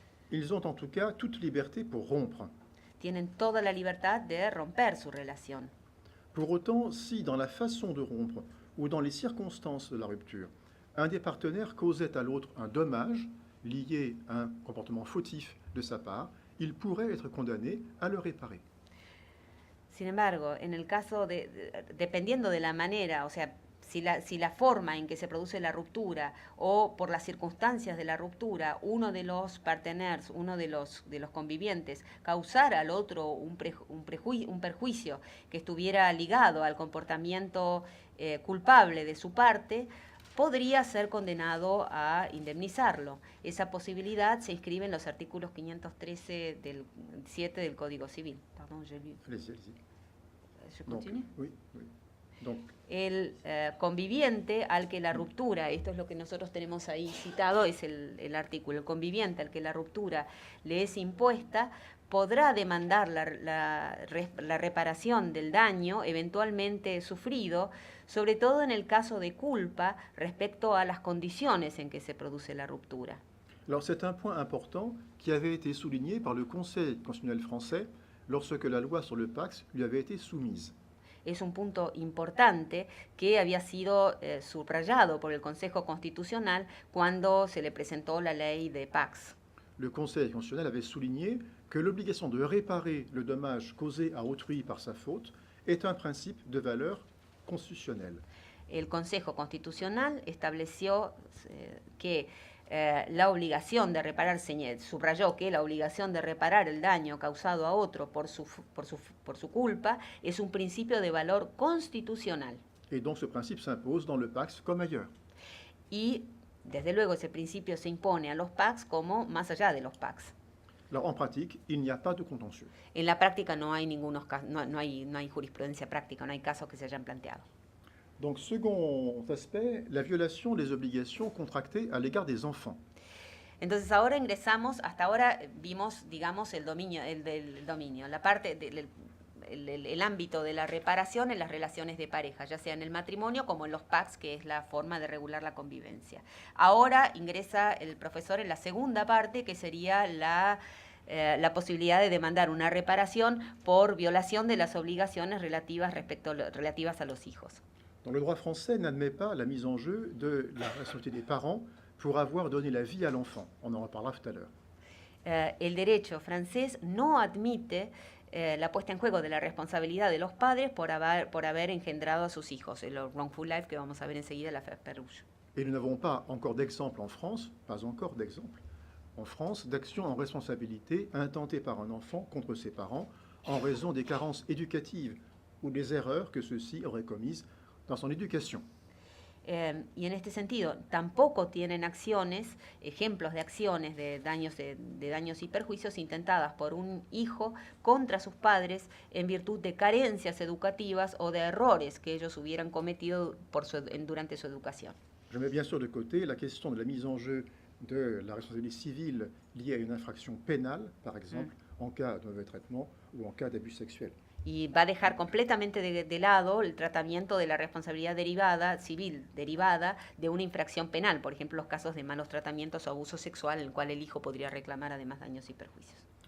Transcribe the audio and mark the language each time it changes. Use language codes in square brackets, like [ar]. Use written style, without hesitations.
[fr] Ils ont en tout cas toute liberté pour rompre. [es] Tienen toda la libertad de romper su relación. [fr] Pour autant, si dans la façon de rompre ou dans les circonstances de la rupture, un des partenaires causait à l'autre un dommage lié à un comportement fautif de sa part, il pourrait être condamné à le réparer. [es] Sin embargo, en el caso dependiendo de la manera, o sea, si la forma en que se produce la ruptura o por las circunstancias de la ruptura, uno de los partenaires, uno de los convivientes, causara al otro un perjuicio que estuviera ligado al comportamiento culpable de su parte, podría ser condenado a indemnizarlo. Esa posibilidad se inscribe en los artículos 513 del 7 del Código Civil. [fr] Pardon, Allez-y. ¿Je continue? Oui. Donc, [es] el conviviente al que la ruptura, esto es lo que nosotros tenemos ahí citado, es el artículo, el conviviente al que la ruptura le es impuesta, podrá demandar la reparación del daño eventualmente sufrido, sobre todo en el caso de culpa respecto a las condiciones en que se produce la ruptura. [fr] alors c'est un point important qui avait été souligné par le Conseil constitutionnel français lorsque la loi sur le PACS lui avait été soumise. [es] Es un punto importante que había sido subrayado por el Consejo Constitucional cuando se le presentó la ley de PACS. [fr] Le Conseil constitutionnel avait souligné que l'obligation de réparer le dommage causé à autrui par sa faute est un principe de valeur constitutionnelle. [es] El Consejo Constitucional estableció que la obligación de reparar, subrayó que la obligación de reparar el daño causado a otro por su culpa es un principio de valor constitucional. [fr] Et donc ce principe s'impose dans le PACS comme ailleurs. [es] Y desde luego ese principio se impone a los PACS como más allá de los PACS. [fr] Alors en pratique, il n'y a pas de contentieux. [es] En la práctica no hay no hay jurisprudencia práctica, no hay casos que se hayan planteado. [fr] Donc second aspect, la violation des obligations contractées à l'égard des enfants. [es] Entonces ahora ingresamos, hasta ahora vimos, digamos, el dominio, la parte el ámbito de la reparación en las relaciones de pareja, ya sea en el matrimonio como en los PACS, que es la forma de regular la convivencia. Ahora ingresa el profesor en la segunda parte, que sería la posibilidad de demandar una reparación por violación de las obligaciones relativas a los hijos. [fr] Donc le droit français n'admet pas la mise en jeu de la responsabilité des parents pour avoir donné la vie à l'enfant. On en reparlera tout à l'heure. [es] El derecho francés no admite la puesta en juego de la responsabilidad de los padres por haber engendrado a sus hijos, el wrongful life que vamos a ver enseguida, la affaire Perouche. [fr] Et nous n'avons pas encore d'exemple en France, pas encore d'exemple, en France, d'action en responsabilité intentée par un enfant contre ses parents en raison des carences éducatives ou des erreurs que ceux-ci auraient commises dans son éducation. [es] Y en este sentido, tampoco tienen acciones, ejemplos de acciones de daños y perjuicios intentadas por un hijo contra sus padres en virtud de carencias educativas o de errores que ellos hubieran cometido durante su educación. [fr] Je mets bien sûr de côté la question de la mise en jeu de la responsabilité civile liée à une infraction pénale, par exemple, en cas de mauvais traitement ou en cas d'abus sexuel. [es] Y va a dejar completamente de lado el tratamiento de la responsabilidad civil derivada de una infracción penal, por ejemplo, los casos de malos tratamientos o abuso sexual en el cual el hijo podría reclamar además daños y perjuicios.